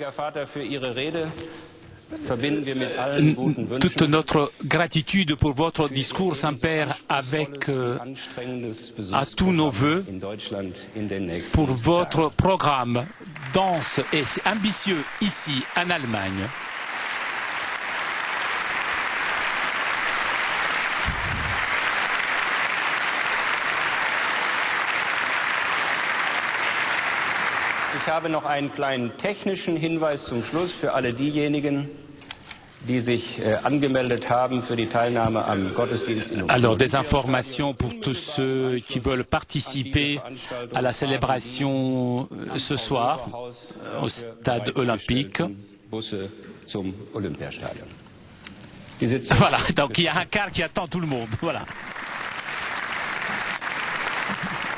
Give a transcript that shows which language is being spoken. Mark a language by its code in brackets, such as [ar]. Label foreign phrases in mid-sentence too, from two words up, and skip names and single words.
[fr] Toute notre gratitude pour votre discours, Saint-Père, avec à tous nos vœux pour votre programme dense et ambitieux ici en Allemagne. [de] Ich habe noch einen kleinen technischen Hinweis zum Schluss für alle diejenigen, die sich angemeldet haben für die Teilnahme am Gottesdienst in [fr] Alors, des informations pour tous ceux qui veulent participer à la célébration ce soir au stade olympique. Voilà, donc il y a un car qui attend tout le monde.